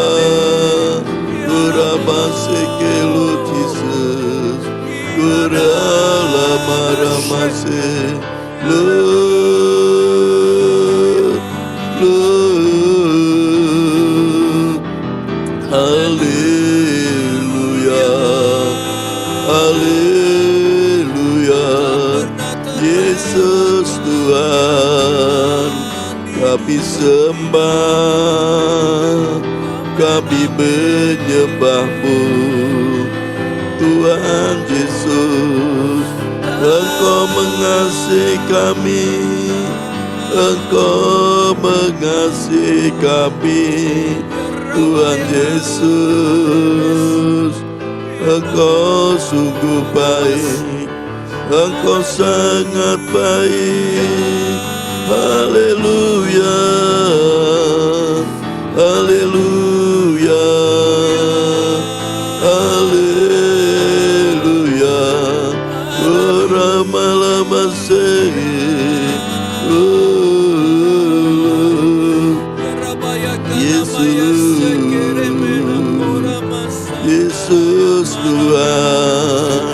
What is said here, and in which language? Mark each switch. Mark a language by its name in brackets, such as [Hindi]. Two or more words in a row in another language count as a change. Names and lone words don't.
[Indonesian] Kuramasekelu Jesus, kuralamaramase haleluya, haleluya. Yesus Tuhan, kami sembah, kami menyembah-Mu. Tuhan Yesus, Engkau mengasihi kami, Engkau mengasihi kami. Tuhan Yesus, Engkau sungguh baik, Engkau sangat baik. Haleluya, haleluya, haleluya. Kuramalamase, Yesus Tuhan.